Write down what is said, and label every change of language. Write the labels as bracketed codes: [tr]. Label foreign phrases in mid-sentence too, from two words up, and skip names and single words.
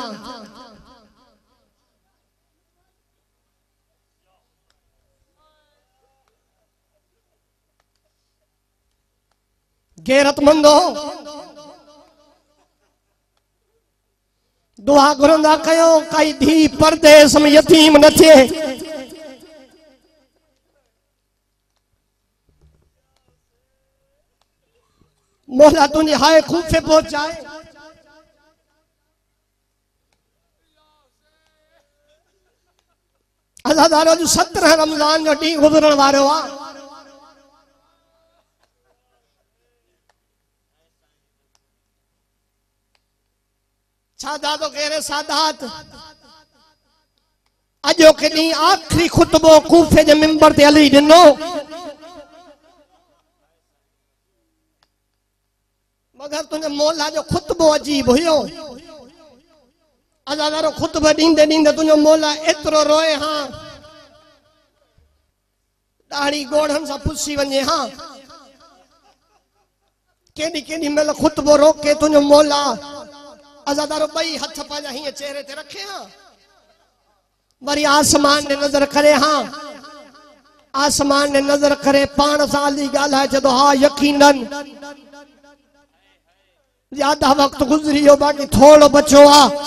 [sd] गैरतमंदो दुआ घुरंदा कयो काई धी परदेस में यतीम न थे मौला तुझे हाय खूफे पहुंचाए अज़ादारो जो 17 रमजान जो डी गुजरण वारो आ सादात केरे सादात अजो के दी आखिरी खुतबो कूफे जे मिंबर ते अली दिनो मगर तुझे मौला जो खुतबो अजीब हुयो अज़ादारो खुतबो दींदे दींदे तुझे मौला एतरो रोए हां दाढ़ी गोड़न सा पुसी वने हां केडी केडी मेल खुतबो रोके तुझे मौला अज़ादारो बई हथ पाजा ही चेहरे ते रखे हां वरी आसमान ने नजर करे हां आसमान ने नजर करे पान साली गाल है जदो हां यकीनन ज्यादा वक्त गुजरियो बाकी थोड़ो बचो आ